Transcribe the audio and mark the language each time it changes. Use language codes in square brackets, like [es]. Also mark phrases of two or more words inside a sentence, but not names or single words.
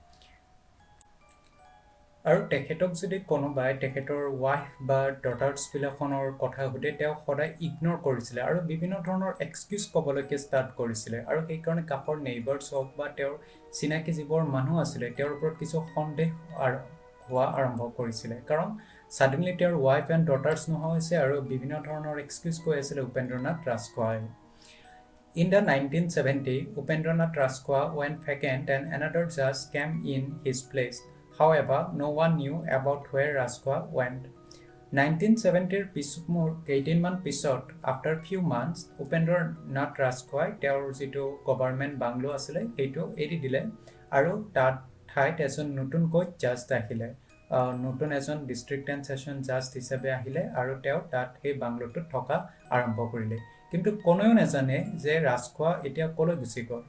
[as] আৰু তেখেতক যদি কোনোবাই তেখেতৰ ৱাইফ বা ডটাৰ্ছবিলাখনৰ কথা সুধে, তেওঁ সদায় ইগন'ৰ কৰিছিলে আৰু বিভিন্ন ধৰণৰ এক্সকিউজ ক'বলৈকে ষ্টাৰ্ট কৰিছিলে। আৰু সেইকাৰণে কাষৰ নেইবাৰ্ছ হওক বা তেওঁৰ চিনাকি যিবোৰ মানুহ আছিলে তেওঁৰ ওপৰত কিছু সন্দেহ হোৱা আৰম্ভ কৰিছিলে, কাৰণ ছাডেনলি তেওঁৰ [en] wife and daughters [as] নোহোৱা হৈছে আৰু বিভিন্ন ধৰণৰ এক্সকিউজ কৈ আছিলে উপেন্দ্ৰনাথ ৰাজখোৱাই। [en] In the 1970, Upendranath Rajkhwa went vacant and another judge came in his place. However, no one knew about where Rajkhwa went. [as] 1970 কেইদিনমান পিছত, [en] after few months, [as] উপেন্দ্ৰনাথ ৰাজখোৱাই তেওঁৰ যিটো [en] government bungalow [as] আছিলে সেইটো এৰি দিলে আৰু তাত ঠাইত এজন নতুনকৈ জাজ আহিলে, নতুন এজন [en] district and session judge [as] হিচাপে আহিলে আৰু তেওঁ তাত সেই বাংলোটোত থকা আৰম্ভ কৰিলে। কিন্তু কোনেও নাজানে যে ৰাজখোৱা এতিয়া ক'লৈ গুচি গ'ল।